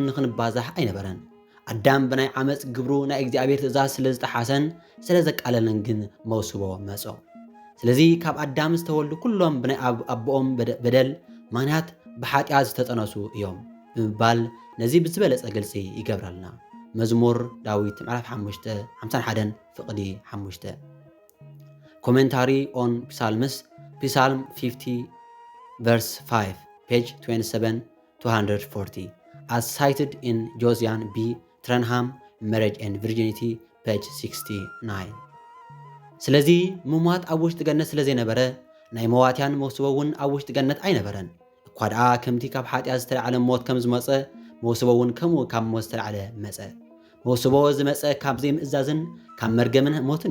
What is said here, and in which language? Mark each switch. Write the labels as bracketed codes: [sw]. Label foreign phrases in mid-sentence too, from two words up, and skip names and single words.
[ti] ንኽንባዛሕ ኣይነበረን። ኣዳም ብናይ ዓመፅ ግብሩ ናይ እግዚኣብሔር ትእዛዝ ስለ ዝተሓሰን ስለ ዘቃለለን ግን መውስቦ መጾ። ስለዚ ካብ ኣዳም ዝተወልዱ ኩሎም ብናይ ኣቦኦም በደል ምክንያት ብሓጢኣት ዝተጠነሱ እዮም ብምባል ነዚ ብዝበለጸ ገልጺ ይገብረልና። መዝሙር ዳዊት ምዕራፍ 51 ፍቕዲ 5 [en] Commentary on Psalms, Psalm 50 verse 5 page 27 240 as cited in Josiah B. [ti] Trenham Marriage and Virginity page 69 ስለዚ ምሟት ኣብ ውሽጢ ገነት ስለ ዘይነበረ ናይ መዋትያን መውስቦ እውን ኣብ ውሽጢ ገነት ኣይነበረን። እኳ ደኣ ከምቲ ካብ ሓጢኣት ዝተለዓለ ሞት ከም ዝመፀ መውስቦ እውን ከምኡ ካብ ሞት ዝተለዓለ መፀ። መውስቦ ዝመፀ ካብ ዘይምእዛዝን ካብ መርገምን ሞትን